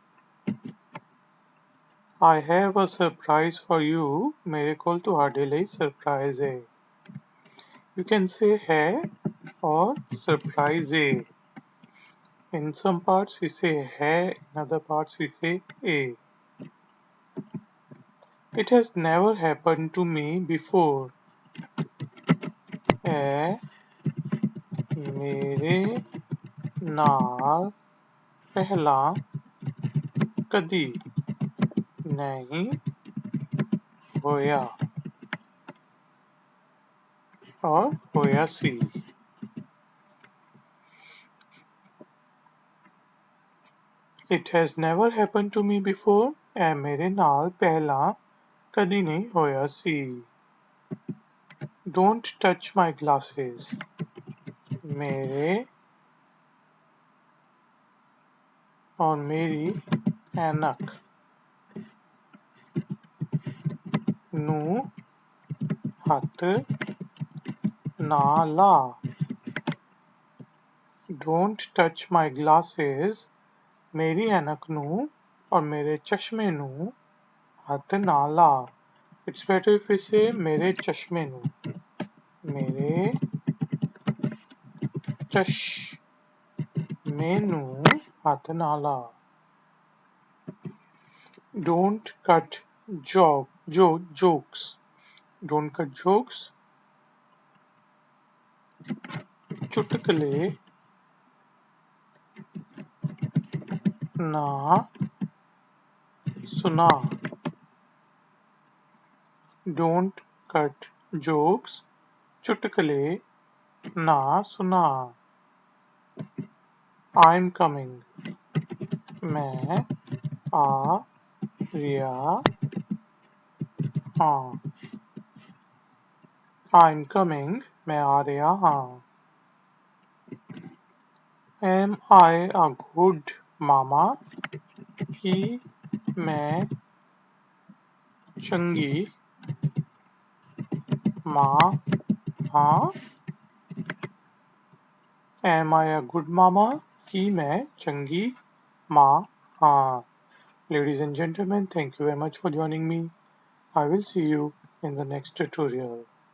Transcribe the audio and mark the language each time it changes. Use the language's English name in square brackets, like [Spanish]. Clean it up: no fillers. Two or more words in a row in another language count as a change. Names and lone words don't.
[English] I have a surprise for you. [Punjabi] ਮੇਰੇ ਕੋਲ ਤੁਹਾਡੇ ਲਈ ਸਰਪ੍ਰਾਈਜ਼ ਹੈ. [English] You can say ਹੈ or surprise ਹੈ. In some parts we say hai, in other parts we say a. It has never happened to me before. [Punjabi] ਇਹ ਮੇਰੇ ਨਾਲ ਪਹਿਲਾਂ ਕਦੀ ਨਹੀਂ ਹੋਇਆ ਔਰ ਹੋਇਆ ਸੀ. [English] It has never happened to me before. [Punjabi] ਇਹ ਮੇਰੇ ਨਾਲ ਪਹਿਲਾਂ ਕਦੀ ਨਹੀਂ ਹੋਇਆ ਸੀ. [English] Don't touch my glasses. [Punjabi] ਮੇਰੇ ਔਰ ਮੇਰੀ ਐਨਕ ਨੂੰ ਹੱਥ ਨਾ ਲਾ. [English] Don't touch my glasses. [Punjabi] ਮੇਰੀ ਐਨਕ ਨੂੰ ਔਰ ਮੇਰੇ ਚਸ਼ਮੇ ਨੂੰ ਹੱਥ ਨਾ ਲਾ. [English] It's better if we say [Punjabi] ਮੇਰੇ ਚਸ਼ਮੇ ਨੂੰ. ਮੇਰੇ ਚਸ਼ਮੇ ਨੂੰ ਹੱਥ ਨਾ ਲਾ. [English] Don't cut jokes. Don't cut jokes. [Punjabi] ਚੁਟਕਲੇ ਨਾ ਸੁਣਾ. [English] Don't cut jokes. [Punjabi] ਚੁਟਕਲੇ ਨਾ ਸੁਣਾ. [English] I'm coming. [Punjabi] ਮੈਂ ਆ ਰਿਆ ਹਾਂ. [English] I'm coming. [Punjabi] ਮੈਂ ਆ ਰਿਹਾ ਹਾਂ. [English] Am I a good mama? [Punjabi] ਕਿ ਮੈਂ ਚੰਗੀ ਮਾਂ ਹਾਂ. [English] Am I a good mama? [Punjabi] ਕਿ ਮੈਂ ਚੰਗੀ ਮਾਂ ਹਾਂ. [English] Ladies and gentlemen, thank you very much for joining me. I will see you in the next tutorial.